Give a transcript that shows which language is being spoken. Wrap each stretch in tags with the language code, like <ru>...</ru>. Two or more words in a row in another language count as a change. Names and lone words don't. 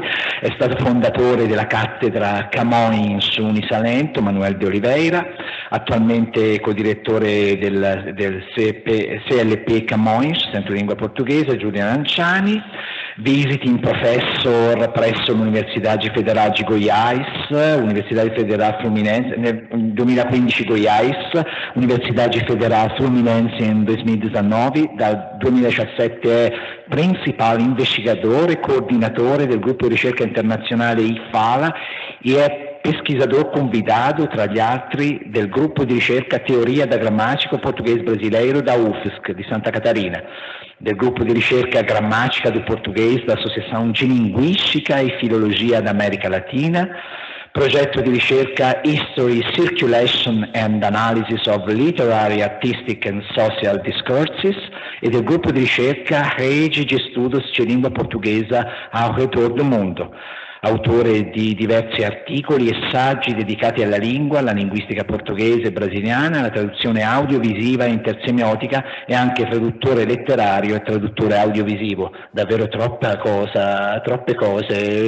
<it>È stato fondatore della cattedra Camões Unisalento, Manuel de Oliveira, attualmente codirettore del CLP Camões, Centro di Lingua Portuguesa, Giuliano Lanciani,</it> <en>visiting professor</en> <it>presso l'Universidade Federal de Goiás, Universidade Federal Fluminense, nel 2015 Goiás, Universidade Federal Fluminense nel 2019, dal 2017 è principale investigador e coordinatore del gruppo di ricerca internazionale IFALA e è</it> <pt>pesquisador convidado,</pt> <it>tra gli altri, del gruppo di ricerca Teoria da Gramática Português Brasileiro da UFSC di Santa Catarina, del gruppo di ricerca Grammatica do Português da Associação de Linguística e Filologia da América Latina, progetto di ricerca History, Circulation and Analysis of Literary, Artistic and Social Discourses e del gruppo di ricerca Rede de Estudos de Língua Portuguesa ao Redor do Mundo. Autore di diversi articoli e saggi dedicati alla lingua, alla linguistica portoghese e brasiliana, alla traduzione audiovisiva e intersemiotica e anche traduttore letterario e traduttore audiovisivo. Davvero troppe cose.</it>